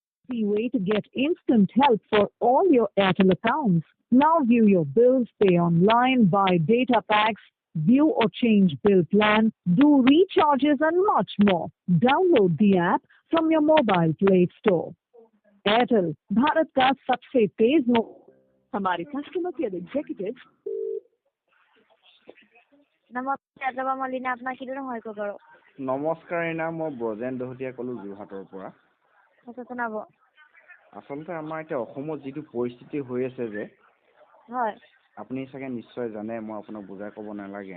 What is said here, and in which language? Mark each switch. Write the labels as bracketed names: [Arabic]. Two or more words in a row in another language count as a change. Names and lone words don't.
[English] easy way to get instant help for all your Airtel accounts. Now view your bills, pay online, buy data packs, view or change bill plan, do recharges and much more. Download the app from your mobile Play Store. Airtel, [Hindi] भारत का सबसे तेज हमारे [English] customer care executive [Assamese] নমস্কাৰ ইনা মই ব্ৰজেন দহতীয়া ক'লো যোৰহাটৰ পৰা আচলতে আমাৰ এতিয়া অসমত যিটো পৰিস্থিতি হৈ আছে যে হয় আপুনি চাগে নিশ্চয় জানে মই আপোনাক বুজাই ক'ব নালাগে